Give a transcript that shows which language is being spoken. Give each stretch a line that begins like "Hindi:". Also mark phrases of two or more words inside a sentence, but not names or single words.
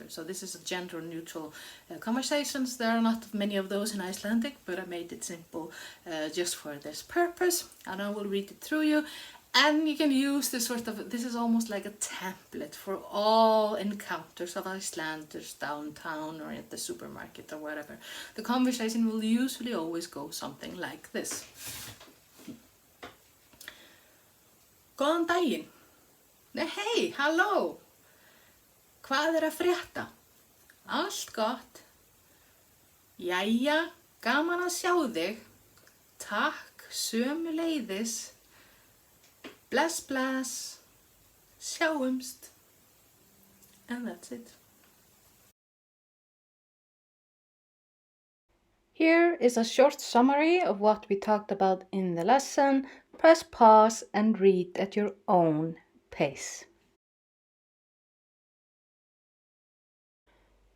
English: So this is a gender neutral conversations. There are not many of those in Icelandic, but I made it simple just for this purpose. And I will read it through you. And you can use this this is almost like a template for all encounters of Icelanders downtown or at the supermarket or whatever. The conversation will usually always go something like this.
Icelandic: Góðan daginn. Nehei, halló. Hvað að frétta? Allt gott. Jæja, gaman að sjá þig. Takk, sömuleiðis. Bless, bless, sjáumst,
English: and that's it. Here is a short summary of what we talked about in the lesson. Press pause and read at your own pace.